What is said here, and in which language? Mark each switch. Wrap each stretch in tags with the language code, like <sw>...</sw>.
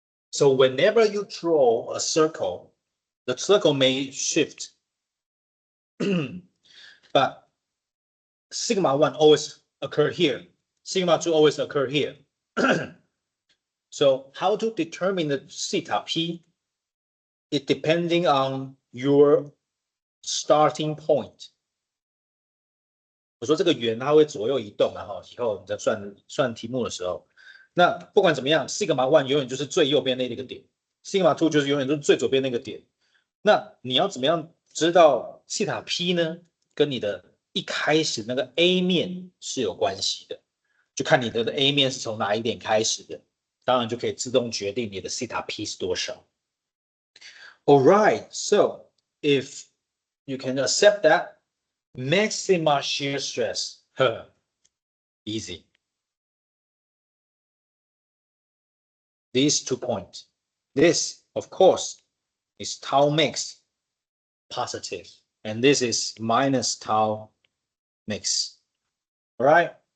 <en>So whenever you draw a circle, the circle may shift, but sigma 1 always occur here. Sigma 2 always occur here. So how to determine the theta P? It depending on your starting point.</en> <zh>我说这个圆它会左右移动，然后以后你在算题目的时候，那不管怎么样 ，sigma 1永远就是最右边那个点 ，sigma 2就是永远都是最左边那个点。那你要怎么样知道西塔 P 呢？跟你的一开始那个 A 面是有关系的，就看你的 A 面是从哪一点开始的，当然就可以自动决定你的西塔 P 是多少。</zh> <en>Alright, so if you can accept that, maximum shear stress, easy. These 2 points. This, of course, is tau max positive, and this is minus tau max. All right.</en>